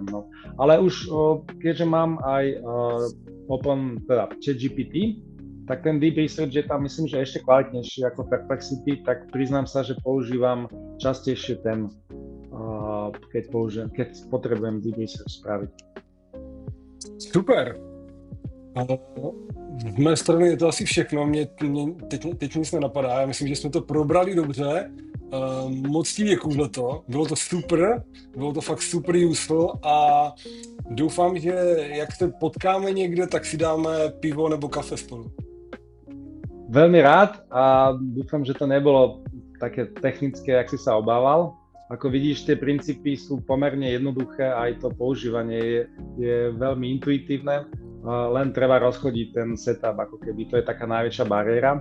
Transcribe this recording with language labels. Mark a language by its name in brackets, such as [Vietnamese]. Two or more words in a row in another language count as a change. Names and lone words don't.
[Slovak] No. Ale už keďže mám aj ChatGPT, tak ten Deep Research je tam, myslím, že ešte kvalitnejší ako Perplexity, tak priznám sa, že používam častejšie ten, keď potrebujem Deep Research spraviť. Super. [Czech] Z mé strany je to asi všechno, mě teď nic nenapadá, já myslím, že jsme to probrali dobře, moc ti děkuju za to, bylo to super, bylo to fakt [English] super useful [Czech] a doufám, že jak se potkáme někde, tak si dáme pivo nebo kafe spolu. [Slovak] Veľmi rád a dúfam, že to nebolo také technické, jak si sa obával. Ako vidíš, tie princípy sú pomerne jednoduché a aj to používanie je veľmi intuitívne. Len treba rozchodiť ten setup, ako keby to je taká najväčšia bariéra.